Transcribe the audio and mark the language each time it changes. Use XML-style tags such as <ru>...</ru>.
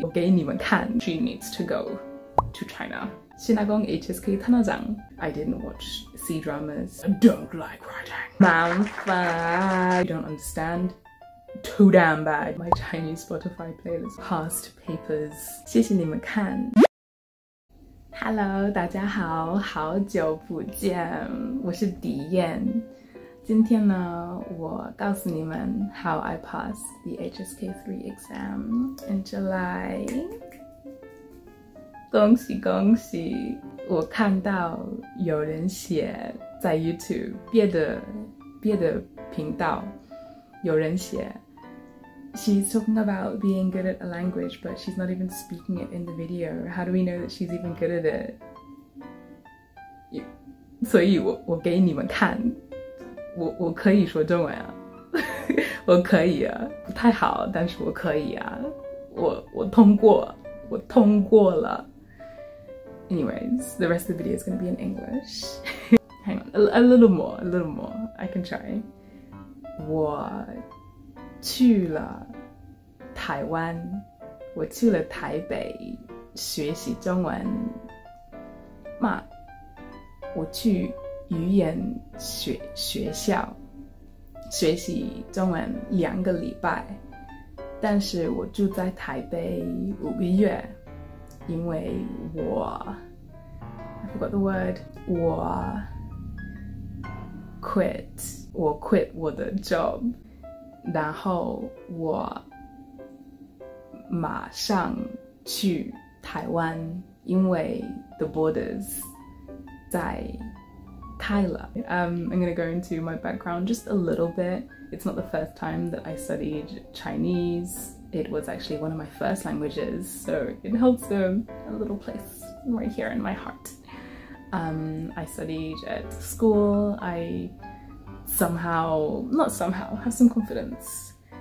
<zh>我给你们看</zh> <en>She needs to go to China. 신화공 HSK 탄화장. I didn't watch C-dramas. I don't like writing. 만파. You don't understand. Too damn bad. My Chinese Spotify playlist. Past papers.</en> <zh>谢谢你们看。 Hello， 大家好，好久不见，我是迪燕。今天呢，我告诉你们</zh> <en>how I passed the HSK3 exam in July。</en> <zh>恭喜恭喜！我看到有人写在 YouTube 别的频道，有人写</zh> <en>she's talking about being good at a language, but she's not even speaking it in the video. How do we know that she's even good at it?</en> <zh>所以我给你们看。我可以说中文啊，我可以啊，不太好，但是我可以啊，我通过了。</zh> <en>Anyways, the rest of the video is going to be in English. Hang on, a little more. I can try.</en> <zh>我去了台湾，我去了台北学习中文。嘛，我去语言学校学习中文2个礼拜，但是我住在台北5个月，因为</zh> <en>I forgot the word，</en> <zh>我 quit 我的 job， 然后我马上去台湾，因为</zh> <en>the borders</en> <zh>在开了。</zh> <en>I'm going to go into my background just a little bit. It's not the first time that I studied Chinese. It was actually one of my first languages, so it holds a little place right here in my heart. I studied at school. I have some confidence.</en>